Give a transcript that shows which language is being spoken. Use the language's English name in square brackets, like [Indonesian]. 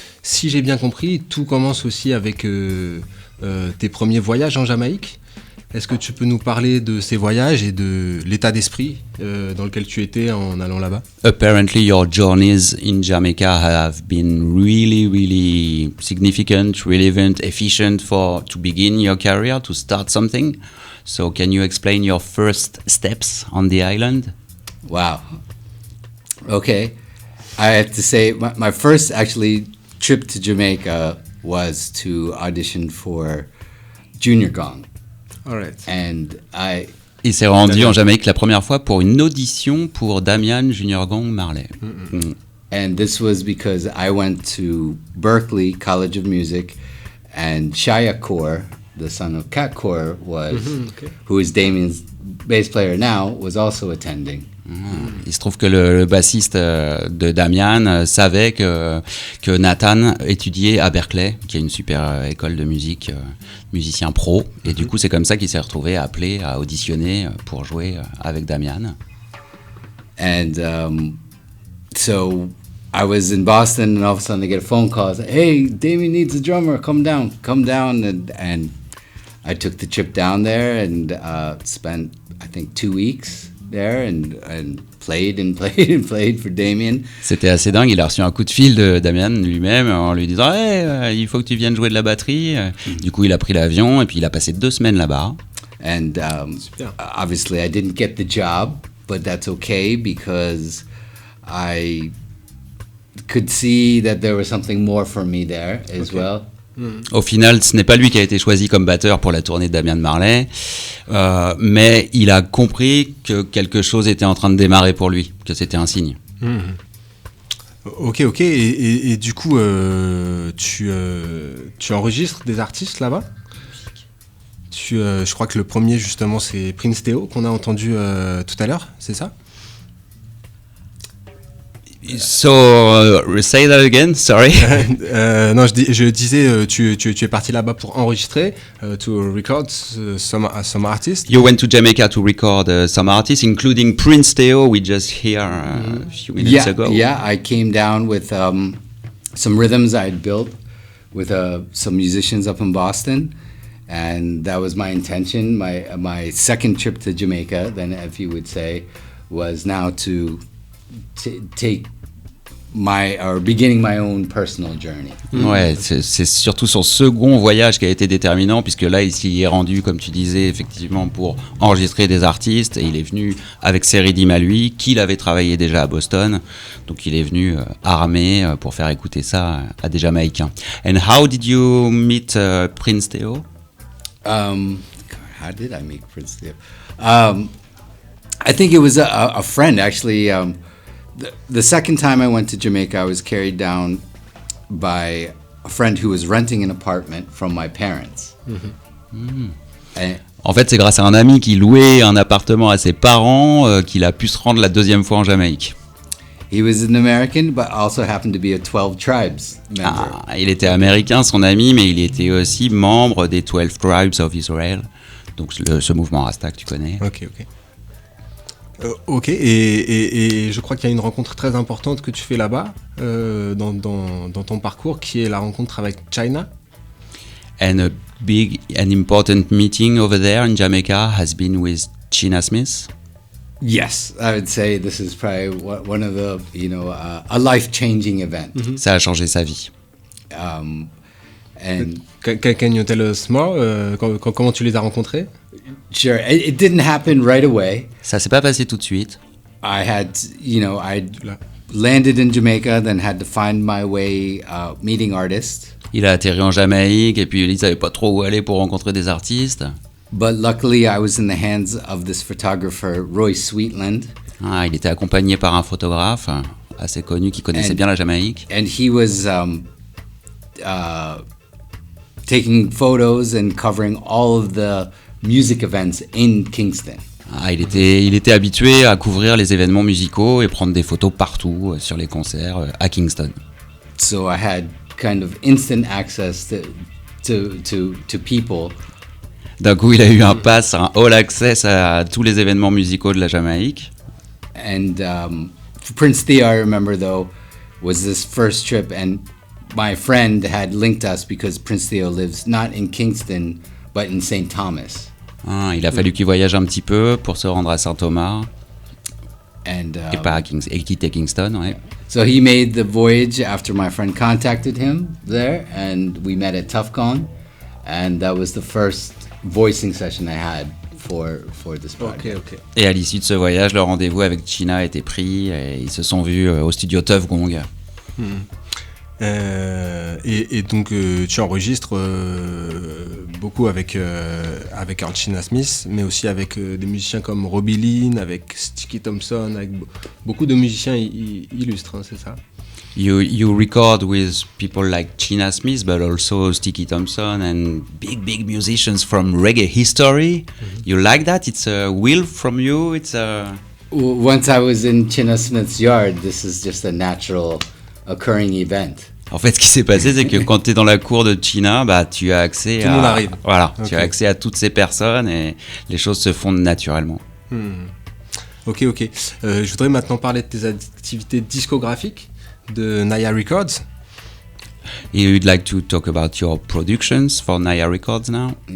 [French] Si j'ai bien compris, tout commence aussi avec tes premiers voyages en Jamaïque. Est-ce que tu peux nous parler de ces voyages et de l'état d'esprit dans lequel tu étais en allant là-bas? [English] Apparently, your journeys in Jamaica have been really, really significant, relevant, efficient to begin your career, to start something. So, can you explain your first steps on the island? Wow. Okay. I have to say, my first actually trip to Jamaica was to audition for Junior Gong. All right. And [French] Il s'est rendu en Jamaïque la première fois pour une audition pour Damian Junior Gong Marley. [English] And this was because I went to Berkeley College of Music, and Shia Kaur, the son of Kat Kaur, who is Damien's bass player now, was also attending. [French] Il se trouve que le bassiste de Damian savait que Nathan étudiait à Berkeley, qui est une super école de musique, musicien pro. Et du coup, c'est comme ça qu'il s'est retrouvé appelé à auditionner pour jouer avec Damian. [English] And so I was in Boston, and all of a sudden I get a phone call. Hey, Damien needs a drummer. Come down. And I took the trip down there and spent, I think, 2 weeks there and played for Damien. [French] C'était assez dingue, il a reçu un coup de fil de Damian lui-même en lui disant hey, il faut que tu viennes jouer de la batterie. Du coup, il a pris l'avion et puis il a passé 2 semaines là-bas. [English] And obviously I didn't get the job, but that's okay because I could see that there was something more for me there as well. [French] Au final, ce n'est pas lui qui a été choisi comme batteur pour la tournée de Damian Marley, mais il a compris que quelque chose était en train de démarrer pour lui, que c'était un signe. Ok. Et du coup, tu enregistres des artistes là-bas? Je crois que le premier, justement, c'est Prince Theo, qu'on a entendu tout à l'heure, c'est ça? [English] So, say that again, sorry. [French] Non, je disais, tu es parti là-bas pour enregistrer, [English] to record some artists. You went to Jamaica to record some artists, including Prince Theo, we just hear a few minutes ago. Yeah, I came down with some rhythms I had built with some musicians up in Boston, and that was my intention. My second trip to Jamaica, then, if you would say, was now to take beginning my own personal journey. [French] Ouais, c'est surtout son second voyage qui a été déterminant, puisque là, il s'y est rendu, comme tu disais, effectivement, pour enregistrer des artistes, et il est venu avec ses rythmes à lui, qu'il avait travaillé déjà à Boston, donc il est venu armé pour faire écouter ça à des Jamaïcains. [English] And how did you meet Prince Theo? How did I meet Prince Theo? I think it was a friend, actually. The second time I went to Jamaica, I was carried down by a friend who was renting an apartment from my parents. [French] En fait, c'est grâce à un ami qui louait un appartement à ses parents qu'il a pu se rendre la deuxième fois en Jamaïque. [English] He was an American, but also happened to be a 12 Tribes member. [French] Il était américain, son ami, mais il était aussi membre des 12 Tribes of Israel. Donc ce mouvement Rasta que tu connais. Ok. Ok, et je crois qu'il y a une rencontre très importante que tu fais là-bas, dans ton parcours, qui est la rencontre avec China. [English] And a big and important meeting over there in Jamaica has been with China Smith. Yes, I would say this is probably one of the, a life-changing event. [French] Ça a changé sa vie. [English] And Can you tell us more, [French] comment tu les as rencontrés? [English] sure, it didn't happen right away. [French] Ça s'est pas passé tout de suite. [English] I had, I landed in Jamaica, then had to find my way meeting artists. [French] Il a atterri en Jamaïque et puis il savait pas trop où aller pour rencontrer des artistes. [English] But luckily, I was in the hands of this photographer, Roy Sweetland. [French] Ah, il était accompagné par un photographe assez connu qui connaissait bien la Jamaïque. [English] And he was taking photos and covering all of the music events in Kingston. [French] Ah, il était habitué à couvrir les événements musicaux et prendre des photos partout sur les concerts à Kingston. [English] So I had kind of instant access to people. [French] D'un coup, il a eu un pass, un all access à tous les événements musicaux de la Jamaïque. [English] And Prince Thea, I remember though, was this first trip, and my friend had linked us because Prince Thea lives not in Kingston but in St. Thomas. [French] Ah, il a fallu qu'il voyage un petit peu pour se rendre à Saint-Thomas [English] And [French] et pas à et quitter Kingston. Ouais. [English] so he made the voyage after my friend contacted him there, and we met at ToughCon, and that was the first voicing session I had for this project. Ok. [French] Et à l'issue de ce voyage, le rendez-vous avec China a été pris et ils se sont vus au studio Tuff Gong. Et donc tu enregistres beaucoup avec Earl China Smith, mais aussi avec des musiciens comme Robbie Lynn, avec Sticky Thompson, avec beaucoup de musiciens illustres, hein, c'est ça? [English] You record with people like China Smith, but also Sticky Thompson and big musicians from reggae history. You like that? It's a will from you. It's a. Once I was in China Smith's yard, this is just a natural occurring event. [French] En fait, ce qui s'est passé, c'est que quand tu es dans la cour de China, bah, tu as accès Tout le monde arrive. Voilà, Okay. tu as accès à toutes ces personnes et les choses se font naturellement. Ok. Je voudrais maintenant parler de tes activités discographiques de Naya Records. [English] You'd like to talk about your productions for Naya Records now?